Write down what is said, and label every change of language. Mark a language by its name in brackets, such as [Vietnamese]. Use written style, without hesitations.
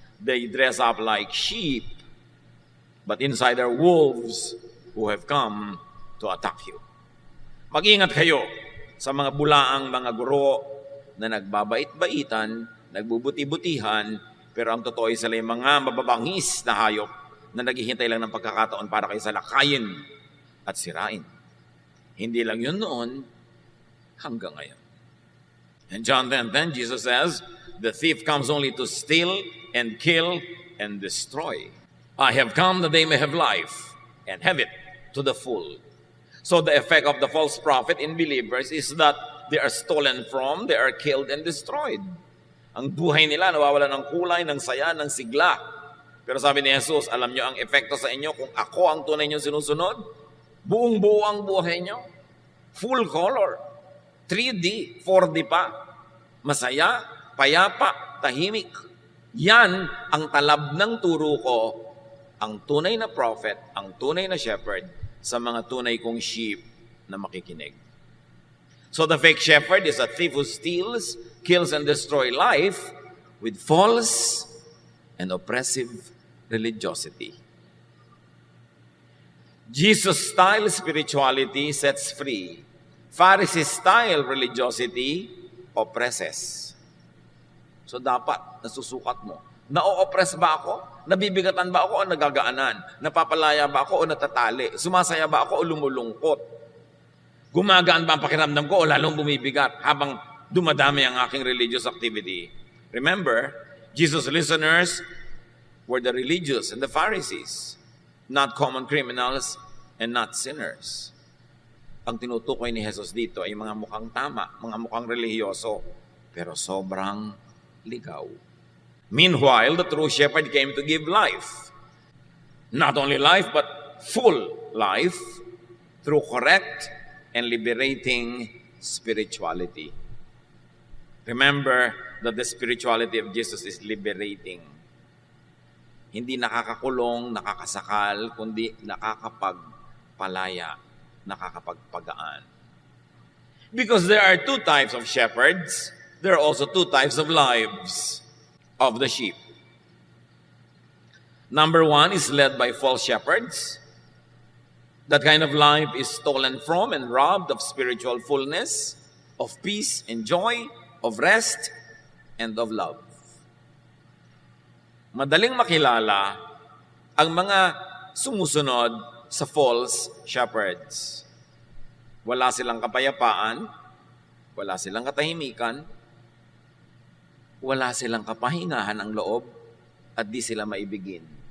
[English] They dress up like sheep, but inside are wolves who have come to attack you." [Filipino] Mag-ingat kayo sa mga bulaang mga guro na nagbabait-baitan, nagbubuti-butihan, pero ang totoo ay sila yung mga mababangis na hayop na naghihintay lang ng pagkakataon para kayo salakayin at sirain. Hindi lang yun noon, hanggang ngayon. [English] In John 10:10, Jesus says, "The thief comes only to steal and kill and destroy. I have come that they may have life and have it to the full." So the effect of the false prophet in believers is that they are stolen from, they are killed and destroyed. [Filipino] Ang buhay nila nawawala ng kulay, ng saya, ng sigla. Pero sabi ni Jesus, alam nyo ang epekto sa inyo kung ako ang tunay nyo sinusunod? Buong-buo ang buhay nyo. [English] Full color. [Filipino] 3D, 4D pa. Masaya, payapa, tahimik. Yan ang talab ng turo ko, ang tunay na prophet, ang tunay na shepherd, sa mga tunay kong sheep na makikinig. [English] So the fake shepherd is a thief who steals, kills, and destroys life with false and oppressive religiosity. Jesus-style spirituality sets free. Pharisee-style religiosity oppresses. [Filipino] So dapat nasusukat mo. Na-oppress ba ako? Nabibigatan ba ako o nagagaanan? Napapalaya ba ako o natatali? Sumasaya ba ako o lumulungkot? Gumagaan ba ang pakiramdam ko o lalong bumibigat habang dumadami ang aking religious activity. [English] Remember, Jesus' listeners were the religious and the Pharisees, not common criminals and not sinners. [Filipino] Ang tinutukoy ni Jesus dito ay mga mukhang tama, mga mukhang relihiyoso, pero sobrang ligaw. [English] Meanwhile, the true shepherd came to give life. Not only life, but full life through correct and liberating spirituality. Remember that the spirituality of Jesus is liberating. [Filipino] Hindi nakakakulong, nakakasakal, kundi nakakapagpalaya, nakakapagpagaan. [English] Because there are two types of shepherds, there are also two types of lives of the sheep. Number one is led by false shepherds. That kind of life is stolen from and robbed of spiritual fullness, of peace and joy, of rest, and of love. [Filipino] Madaling makilala ang mga sumusunod sa [English] false shepherds. [Filipino] Wala silang kapayapaan, wala silang katahimikan, wala silang kapahingahan ng loob, at di sila maibigin.